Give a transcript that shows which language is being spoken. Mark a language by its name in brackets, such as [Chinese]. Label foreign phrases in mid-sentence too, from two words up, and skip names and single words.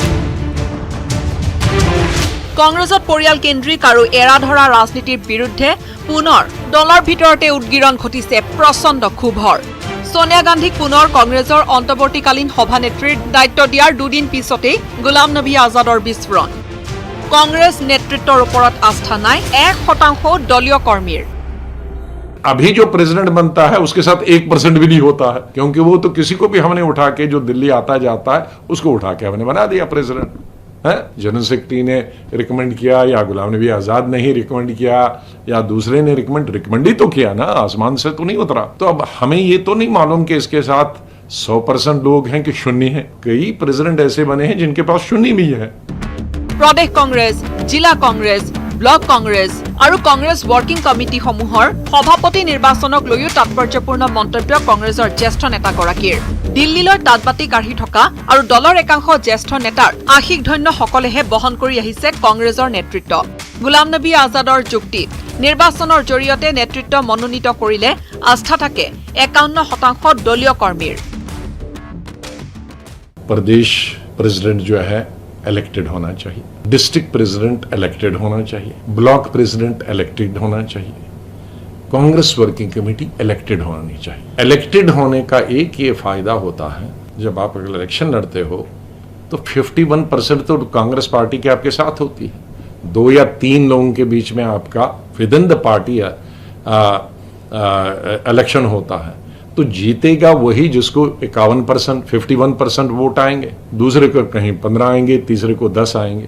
[Assamese] কংগ্ৰেছত পৰিয়ালকেন্দ্ৰিক আৰু এৰাধৰা ৰাজনীতিৰ বিৰুদ্ধে পুনৰ দলৰ ভিতৰতে উদ্গীৰণ ঘটিছে প্ৰচণ্ড ক্ষোভৰ সোনিয়া গান্ধীক পুনৰ কংগ্ৰেছৰ অন্তৰ্বৰ্তীকালীন সভানেত্ৰীৰ দায়িত্ব দিয়াৰ দুদিন পিছতেই গোলাম নবী আজাদৰ বিস্ফোৰণ কংগ্ৰেছ নেতৃত্বৰ ওপৰত আস্থা নাই 1% দলীয় কৰ্মীৰ [Hindi] अभी जो प्रेसिडेंट बनता है उसके साथ 1% भी नहीं होता है क्योंकि वो तो किसी को भी हमने उठा के जो दिल्ली आता जाता है उसको उठा के हमने बना दिया प्रेसिडेंट है जनशक्ति ने रिकमेंड किया या गुलाम नबी आजाद ने ही रिकमेंड किया या दूसरे ने रिकमेंड ही तो किया ना आसमान से तो नहीं उतरा तो अब हमें ये तो नहीं मालूम कि इसके साथ 100% लोग हैं कि शून्य है कई प्रेसिडेंट ऐसे बने हैं जिनके पास शून्य भी है प्रदेश कांग्रेस जिला कांग्रेस [Assamese] ব্লক কংগ্ৰেছ আৰু কংগ্ৰেছ ৱৰ্কিং কমিটিসমূহৰ সভাপতি নিৰ্বাচনক লৈও তাৎপৰ্যপূৰ্ণ মন্তব্য কংগ্ৰেছৰ জ্যেষ্ঠ নেতাগৰাকীৰ দিল্লীলৈ তাঁতবাতি কাঢ়ি থকা আৰু দলৰ একাংশ জ্যেষ্ঠ নেতাৰ আশিক ধন্যসকলেহে বহন কৰি আহিছে কংগ্ৰেছৰ নেতৃত্ব গোলাম নবী আজাদৰ যুক্তি নিৰ্বাচনৰ জৰিয়তে নেতৃত্ব মনোনীত কৰিলে আস্থা থাকে 51% দলীয় কৰ্মীৰ [Hindi] प्रदेश प्रेसिडेंट जो है इलेक्टेड होना चाहिए, [English] district president elected [Hindi] होना चाहिए, [English] block president elected [Hindi] होना चाहिए, [English] Congress Working Committee elected [Hindi] होनी चाहिए। इलेक्टेड होने का एक ये फायदा होता है, जब आप इलेक्शन लड़ते हो तो 51% तो कांग्रेस पार्टी के आपके साथ होती है, 2 या 3 लोगों के बीच में आपका [English] within the party election [Hindi] होता है, तो जीतेगा वही जिसको 51%, 51% वोट आएंगे, दूसरे को कहीं 15 आएंगे, तीसरे को 10 आएंगे।